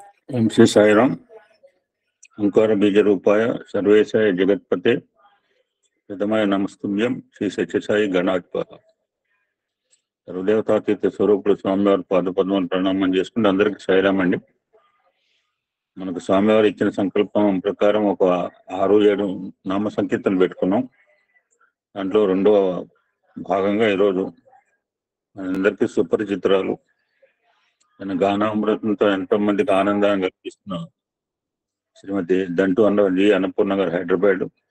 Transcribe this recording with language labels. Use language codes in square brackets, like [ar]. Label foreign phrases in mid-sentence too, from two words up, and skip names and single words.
[sa] ओम श्री साईराम। ओंकार बीज रूपाय सर्वेशाय जगत्पते प्रथमाय नमस्तुभ्यं श्री सत्यसाई गणाधिपः। [te] హృదయతాతీత స్వరూపుడు స్వామివారి పాదపద్మం ప్రణామం చేసుకుంటే అందరికి సాయిరాం అండి. మనకు స్వామివారు ఇచ్చిన సంకల్పం ప్రకారం ఒక 6-7 నామ సంకీర్తనలు పెట్టుకున్నాం. దాంట్లో రెండవ భాగంగా ఈరోజు మనందరికీ సుపరిచితురాలు, తన గానామృతంతో ఎంతో మందికి ఆనందాన్ని కల్పిస్తున్న శ్రీమతి దంటు అన్నపూర్ణ గారు హైదరాబాద్.